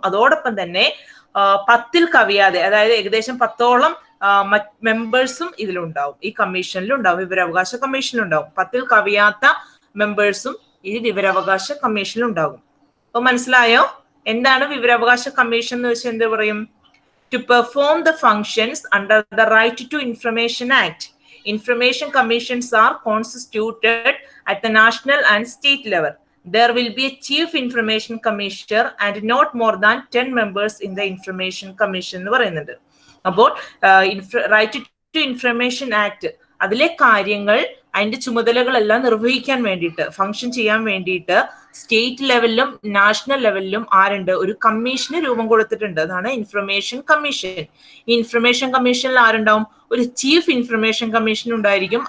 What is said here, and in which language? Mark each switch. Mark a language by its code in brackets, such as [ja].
[ml] അതോടൊപ്പം തന്നെ 10-ൽ കവിയാതെ, അതായത് ഏകദേശം 10ഓളം മെമ്പേഴ്സും ഇതിലുണ്ടാവും, ഈ കമ്മീഷനിലുണ്ടാവും, വിവരാവകാശ കമ്മീഷനിലുണ്ടാവും. 10-ൽ കവിയാത്ത മെമ്പേഴ്സും ഈ വിവരാവകാശ കമ്മീഷനിലുണ്ടാകും. അപ്പൊ മനസ്സിലായോ എന്താണ് വിവരാവകാശ കമ്മീഷൻ എന്ന് വെച്ചാൽ എന്ത് പറയും? [en] To perform the functions under the Right to Information Act, information commissions are constituted at the national and state level. There will be a chief information commissioner and not more than 10 members in the information commission [ml] എന്ന് പറയുന്നുണ്ട്. അപ്പോൾ right to information act അതിലെ കാര്യങ്ങൾ, അതിന്റെ ചുമതലകളെല്ലാം നിർവഹിക്കാൻ വേണ്ടിയിട്ട്, function ചെയ്യാൻ വേണ്ടിയിട്ട് സ്റ്റേറ്റ് ലെവലിലും നാഷണൽ ലെവലിലും ആരുണ്ട്? ഒരു കമ്മീഷന് രൂപം കൊടുത്തിട്ടുണ്ട്. അതാണ് ഇൻഫർമേഷൻ കമ്മീഷൻ. ഈ ഇൻഫർമേഷൻ കമ്മീഷനിൽ ആരുണ്ടാവും? ഒരു ചീഫ് ഇൻഫർമേഷൻ കമ്മീഷൻ ഉണ്ടായിരിക്കും.